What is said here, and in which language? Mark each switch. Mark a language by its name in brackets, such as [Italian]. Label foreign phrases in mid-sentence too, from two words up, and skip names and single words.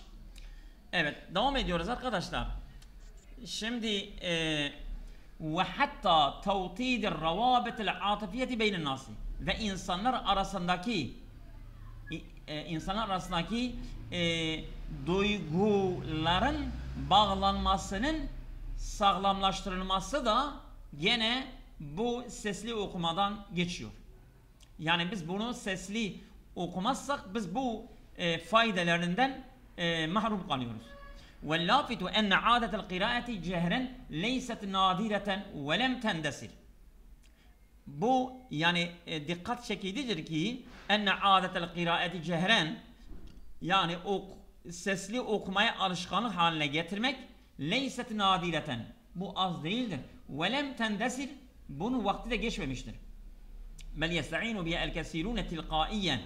[Turkish] Evet, devam ediyoruz arkadaşlar. Şimdi ve hatta [Arabic] توطيد الروابط العاطفية بين الناس [Turkish] ve insanlar arasındaki duyguların bağlanmasının sağlamlaştırılması da gene bu sesli okumadan geçiyor. Yani biz bunu sesli okumazsak biz bu faydalarından mahrum kalıyoruz. [Arabic] وَاللَّافِتُ اَنَّ عَادَةَ الْقِرَاءَةِ جَهْرًا لَيْسَتْ نَادِرَةً وَلَمْ تَنْدَسِرْ. [Turkish] Bu yani dikkat çekicidir ki [Arabic] أن عادة القراءة جهرا, [Turkish] yani sesli okumaya alışkanlık haline getirmek, [Arabic] ليست نادرة, [Turkish] bu az değildir. [Arabic] ولم تندثر, [Turkish] bunun vakti de geçmemiştir. [Arabic] بل يستعين بها الكثيرون تلقائيا.